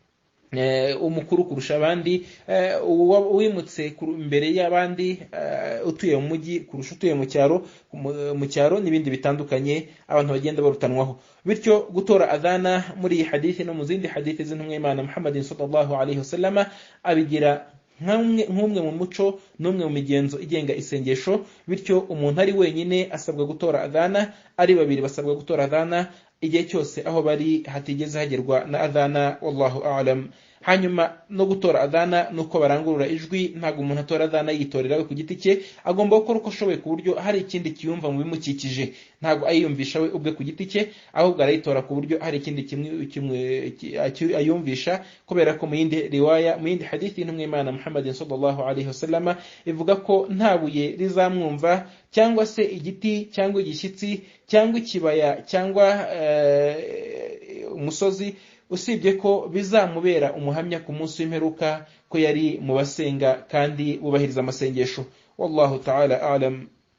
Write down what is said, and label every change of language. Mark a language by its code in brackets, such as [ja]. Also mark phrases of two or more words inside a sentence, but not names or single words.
[rw] Umukuru kurusha abandi, uwimutse imbere y'abandi, utuye mu mujyi kurusha utuye mu cyaro n'ibindi bitandukanye abantu bagenda barutanwaho. Bityo gutora adhana muri iyi hadithi no mu zindi hadithi z'intumwa y'Imana Muhammadin [ar] صلى الله عليه وسلم [rw] abigira nk'umwe mu muco n'umwe mu migenzo igenga isengesho. Bityo umuntu ari wenyine asabwa gutora adhana, ari babiri basabwa gutora adhana, igihe cyose aho bari hatigeze hagerwa na adhana, [ar] والله أعلم. [rw] Hanyuma no gutora adhana nuko barangurura ijwi, ntago umuntu atora adhana yitorera we ku giti cye, agomba gukora uko ashoboye ku buryo hari ikindi kiyumva mu bimukikije, ntago ayiyumvisha we ubwe ku giti cye, ahubwo arayitora ku buryo hari ikindi kimwe ayumvisha, kubera ko mu yindi riwaya, mu yindi hadithi y'intumwa y'Imana Muhammadin [ar] صلى الله عليه وسلم [rw] ivuga ko nta buye rizamwumva cyangwa se igiti cyangwa igishyitsi cyangwa ikibaya cyangwa umusozi, usibye ko bizamubera umuhamya ku munsi w'imperuka ko yari mu basenga kandi bubahiriza amasengesho. [ar] والله تعالى أعلم.